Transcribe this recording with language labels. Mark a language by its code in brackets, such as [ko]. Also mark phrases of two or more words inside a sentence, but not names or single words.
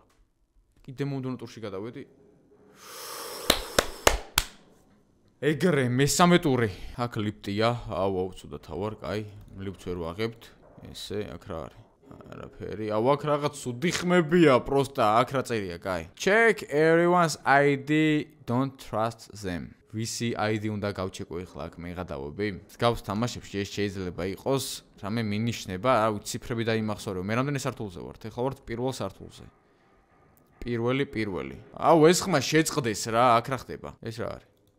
[ka] კიდე მომდევნო ტურში გადავედი. ეგრე მესამე ტური. აქ ლიფტია. აუ ცუდად თავარ, კაი. ლიფტს ვერ ვაღებთ. ესე აქ რა არის? არაფერი. აუ აქ რაღაც სუდი ხმებია, პროსტა, აქ რა წერია, კაი. [en] Check everyone's ID, don't trust them. [ka] ვისი ID უნდა გავჩეკო ეხლა აქ მე გადავობი. მსგავს თამაშებში ეს შეიძლება იყოს რამე მინიშნება, რა ვიცი, ციფრები დაიმახსოვრე. მე რამდენი სართულზე ვარ? ეხლა ვარ პირველ სართულზე. პირველი. აუ ეს ხმა შეწყდეს რა, აქ რა ხდება? ეს რა არის?